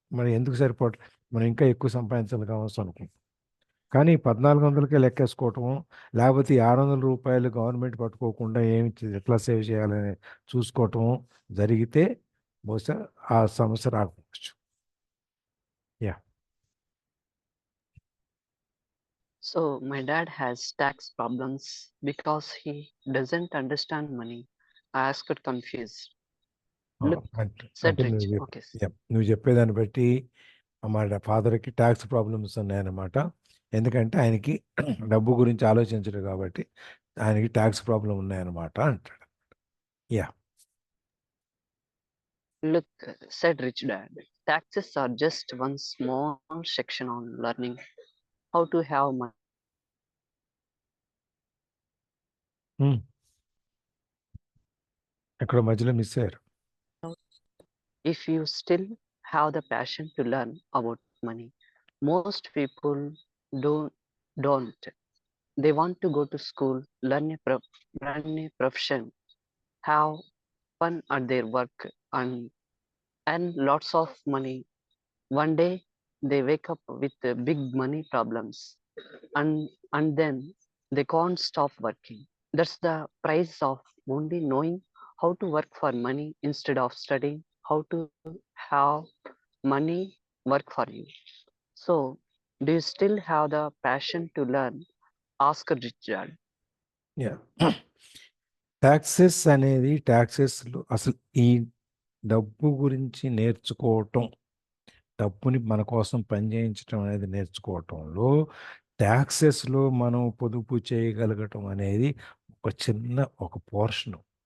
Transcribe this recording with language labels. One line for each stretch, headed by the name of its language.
Telugu: మరి ఎందుకు సరిపోవట్లేదు, మనం ఇంకా ఎక్కువ సంపాదించాలి కావచ్చు అనుకుంటాం. కానీ 1400కే లెక్కేసుకోవటము, లేకపోతే 600 రూపాయలు గవర్నమెంట్ పట్టుకోకుండా ఎట్లా సేవ్ చేయాలని చూసుకోవటము జరిగితే బహుశా ఆ సమస్య రాకపోవచ్చు. Yeah.
English: So my dad has tax problems because he doesn't understand money. I asked confused. Look, said
Telugu: అంటే
English: Rich. Okay.
Telugu: నువ్వు చెప్పేదాన్ని బట్టి మా ఫాదర్కి ట్యాక్స్ ప్రాబ్లమ్స్ ఉన్నాయన్నమాట. ఎందుకంటే ఆయనకి డబ్బు గురించి ఆలోచించడు కాబట్టి ఆయనకి ట్యాక్స్ ప్రాబ్లం ఉన్నాయన్నమాట అంటాడు. Yeah.
English: Look, said Rich Dad. Taxes are just one small section on learning how to have money.
Telugu: ఎక్కడ మధ్యలో మిస్ అయ్యారు.
English: If you still have the passion to learn about money, most people don't. They want to go to school, learn a profession, have fun at their work, and earn lots of money. One day they wake up with big money problems, and then they can't stop working. That's the price of only knowing how to work for money instead of studying how to have money work for you. So, do you still have the passion to learn? Asked Richard. Yeah.
Telugu: Taxes అసలు ఈ డబ్బు గురించి నేర్చుకోవటం, డబ్బుని మన కోసం పనిచేయించడం అనేది నేర్చుకోవటంలో ట్యాక్సెస్లో మనం పొదుపు చేయగలగటం అనేది ఒక పోర్షను.